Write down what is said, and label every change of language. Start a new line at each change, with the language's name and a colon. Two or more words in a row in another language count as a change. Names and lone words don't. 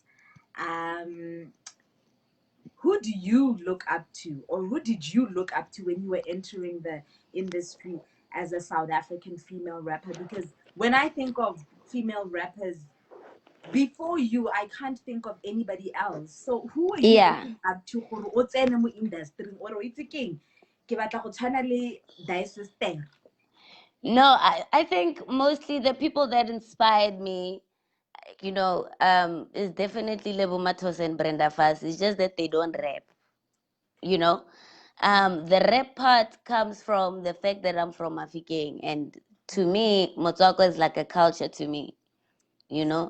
English: Um, who do you look up to, or who did you look up to when you were entering the industry as a South African female rapper? Because when I think of female rappers, before you, I can't think of anybody else. So who are you Yeah. looking up to
Tswana: gore o tsene mo industry or o itse keng ke batla go tshwana le thy sister?
English: No, I think mostly the people that inspired me is definitely Lebo Matos and Brenda Fassie. It's just that they don't rap, you know. The rap part comes from the fact that I'm from Mafikeng, and to me, Motswako is like a culture to me, you know.